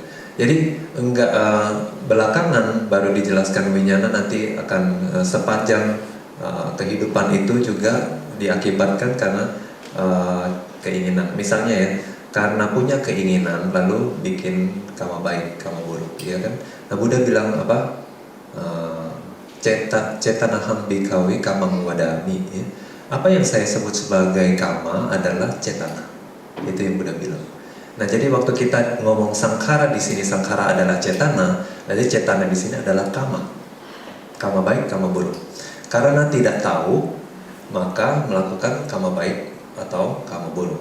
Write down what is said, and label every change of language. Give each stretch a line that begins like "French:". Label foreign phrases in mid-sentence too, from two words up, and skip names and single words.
Indonesian: Jadi enggak belakangan baru dijelaskan winyana, nanti akan sepanjang kehidupan itu juga diakibatkan karena keinginan. Misalnya ya, karena punya keinginan lalu bikin kama baik, kama buruk, ya kan? Nah, Buddha bilang apa?
Pali: Cetanaham bhikkhave kamam wadami.
Indonesian: Ya. Apa yang saya sebut sebagai kama adalah cetana. Itu yang Buddha bilang. Nah, jadi waktu kita ngomong sankhara di sini, sankhara adalah cetana, jadi cetana di sini adalah kama. Kama baik, kama buruk. Karena tidak tahu, maka melakukan kama baik atau kama buruk.